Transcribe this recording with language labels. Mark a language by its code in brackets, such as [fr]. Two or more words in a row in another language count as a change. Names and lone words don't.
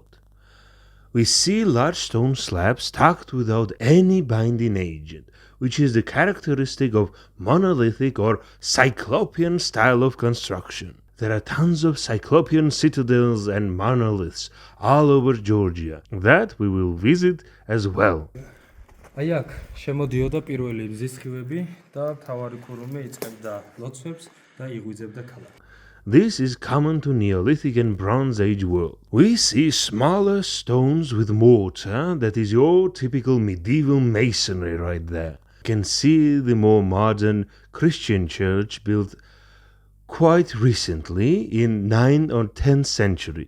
[en] We see large stone slabs stacked without any binding agent, which is the characteristic of monolithic or cyclopean style of construction. There are tons of cyclopean citadels and monoliths all over Georgia that we will visit as well. [ka] აი აქ შემოდიოდა პირველი მზის სხივები და თავარი ქურუმი იწყებდა ლოცვებს და იღვიძებდა ქალაქს. [en] This is common to Neolithic and Bronze Age world. We see smaller stones with mortar, that is your typical medieval masonry right there. You can see the more modern Christian church built quite recently in 9th or 10th century.